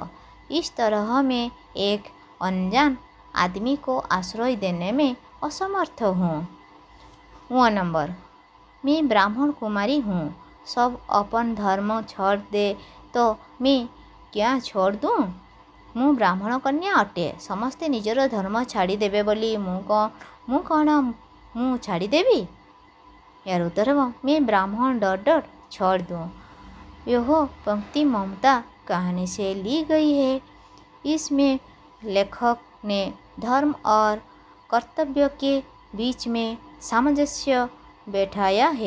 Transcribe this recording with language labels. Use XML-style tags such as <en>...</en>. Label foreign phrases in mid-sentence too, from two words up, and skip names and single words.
<hi>इस तरह मैं एक अनजान आदमी को आश्रय देने में असमर्थ हूँ। 1 नंबर, मैं ब्राह्मण कुमारी हूँ। सब अपन धर्म छोड़ दे तो मैं क्या छोड़ दूँ?</hi> <or>ମୁଁ ବ୍ରାହ୍ମଣ କନ୍ୟା ଅଟେ। ସମସ୍ତେ ନିଜର ଧର୍ମ ଛାଡ଼ିଦେବେ ବୋଲି ମୁଁ କ'ଣ ଛାଡ଼ିଦେବି?</or> <hi>यार उत्तर हो मैं ब्राह्मण</hi> <en>dot dot</en> <hi>छोड़ दूँ। यह पंक्ति ममता कहानी से ली गई है। इसमें लेखक ने धर्म और कर्तव्य के बीच में सामंजस्य बैठाया है।</hi>